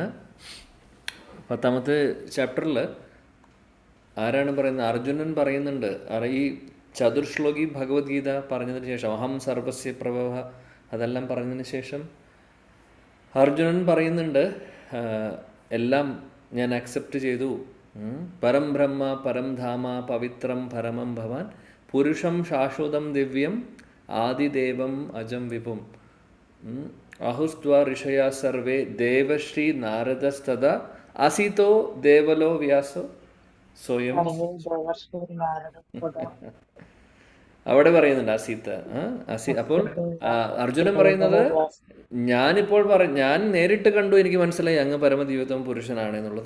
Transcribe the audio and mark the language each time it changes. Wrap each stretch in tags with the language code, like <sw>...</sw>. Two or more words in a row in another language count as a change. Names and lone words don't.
<ml>10ാമത്തെ ചാപ്റ്ററിൽ ആരാണ് പറയുന്നത്? അർജുനൻ പറയുന്നുണ്ട്. ഈ ചതുർശ്ലോകി ഭഗവത്ഗീത പറഞ്ഞതിന് ശേഷം,</ml> <sa>അഹം സർവസ്യ പ്രഭവ</sa> <ml>അതെല്ലാം പറഞ്ഞതിന് ശേഷം അർജുനൻ പറയുന്നുണ്ട്, എല്ലാം ഞാൻ അക്സെപ്റ്റ് ചെയ്തു.</ml> <sa>പരം ബ്രഹ്മ പരം ധാമ പവിത്രം പരമം ഭവാൻ പുരുഷം ശാശ്വതം ദിവ്യം ആദിദേവം അജം വിഭും അഹുസ്ത്വ ഋഷയ സർവേ ദേവശ്രീ നാരദസ്തദ അസിതോ ദേവലോ വ്യാസോ സ്വയം.</sa> <ml>അവിടെ പറയുന്നുണ്ട് അസീത. അപ്പോൾ അർജുനൻ പറയുന്നത്, ഞാൻ നേരിട്ട് കണ്ടു, എനിക്ക് മനസ്സിലായി അങ്ങ് പരമദിവ്യതമ പുരുഷനാണ് എന്നുള്ളത്.</ml>